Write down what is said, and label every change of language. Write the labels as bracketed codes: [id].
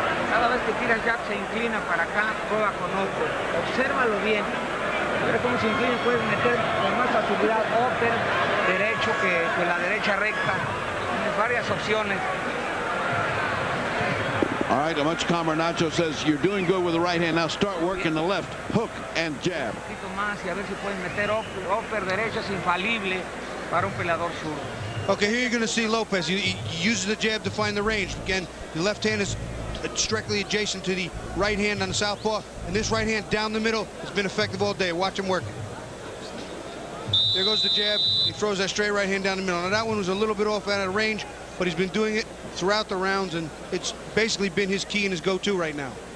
[es] Cada vez que tira jab se inclina para acá, prueba con otro. Obsérvalo bien. Mira cómo se inclina, puedes meter con más facilidad upper derecho que la derecha recta. Tienes varias opciones. [en] All right, a much calmer Nacho says you're doing good with the right hand. Now start working the left hook and jab. [es] Un poquito más y a ver si puedes meter upper derecha, es infalible para un peleador zurdo. [en] Okay, here you're going to see Lopez. He uses the jab to find the range. Again, the left hand is directly adjacent to the right hand on the southpaw, and this right hand down the middle has been effective all day. Watch him work. There goes the jab. He throws that straight right hand down the middle. Now that one was a little bit off out of range, but he's been doing it throughout the rounds, and it's basically been his key and his go-to right now.